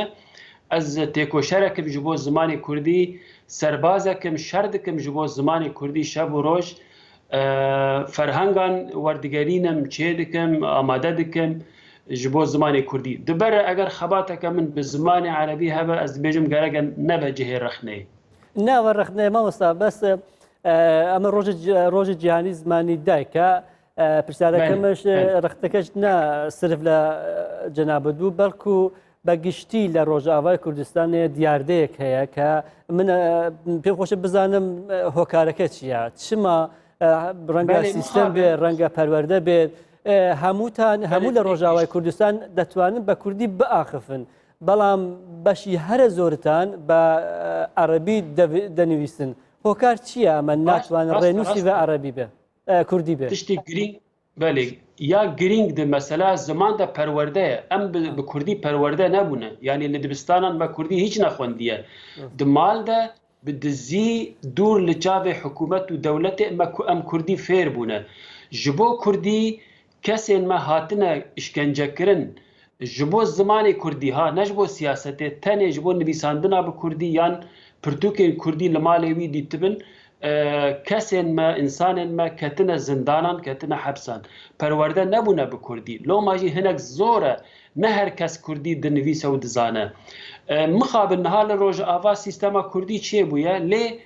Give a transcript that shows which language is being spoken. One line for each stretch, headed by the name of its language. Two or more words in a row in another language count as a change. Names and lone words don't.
Kurdish: Ez têkoşerekim ji bo zimanê Kurdî, serbazekim şer dikim ji bo zimanê Kurdî şev û roj. Ferhengan werdigerînim çê dikim, amade dikim ji bo zimanê Kurdî. Dibere eger xebateke min bi zimanê Erebî hebe ez dibêjim gereke nebe cihê rexneyê.
Central Kurdish: ناوە ڕخنەیە مامۆستا بەس ئەمە ڕۆژی جیهانی زمانی دایکە پرسیارەکەمش ڕختەکەش نا سرف لە جەنابەت بوو بەڵکو بە گشتی لە ڕۆژئاوای کوردستانێ دیاردەیەک هەیە کە من پێم خۆشە بزانم هۆکارەکە چییە چما ڕەنگە سیستەم بێ ڕەنگە پەروەردە بێت هەموو لە ڕۆژئاوای کوردستان دەتوانن بە کوردی بئاخفن بەڵام بەشی هەرە زۆرتان بە عەرەبی دەنویسن هۆکار چییە ئەمە ناتوانن ڕێنووسی بە عەرەبی بێ کوردی بێ
Kurdish: تشتی گرنگ بەێ یا گرنگ د مەسەلا زمان da پەروەردەیە ئەم bi Kurdî پەروەردە nebûne yani li dibistanan me Kurdî hiç nexwendiye di mal de bi dizî dûr li çavê hikûmet û dewletê em Kurdî fêr bûne ji bo Kurdî kesên me hatine işkencekirin ji bo zimanê Kurdî ha ne ji bo siyasetê tenê ji bo nivîsandina bi Kurdî yan pirtûkên Kurdî li malê wî dîtibin kesên me insanên me ketine zindanan ketine hepsan perwerde nebûne bi Kurdî loma jî hinek zor e ne her kes Kurdî dinivîse û dizane mixabin niha li rojava sîstema Kurdî çê bûye lê